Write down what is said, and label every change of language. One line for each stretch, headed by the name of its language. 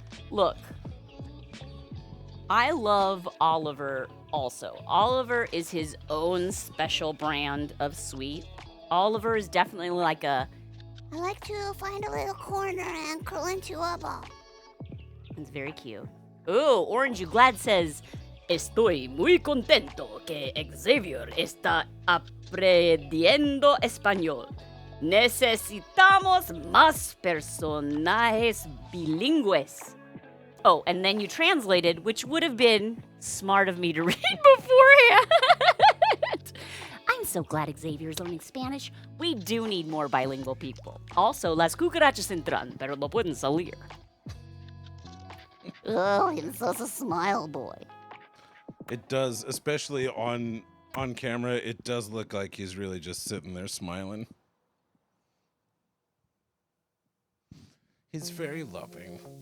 English: Look. I love Oliver also. Oliver is his own special brand of sweet. Oliver is definitely like a, I like to find a little corner and curl into a ball. it's very cute. Ooh, Orange You Glad says,
Spanish: Estoy muy contento que Xavier está aprendiendo español. Necesitamos más personajes bilingües.
English: Oh, and then you translated, which would have been smart of me to read beforehand. I'm so glad Xavier is learning Spanish. We do need more bilingual people.
Spanish: Also, las cucarachas entran, pero no pueden salir.
English: Oh, he's such a smile boy. It does, especially on camera, it does look like he's really just sitting there smiling. He's very loving.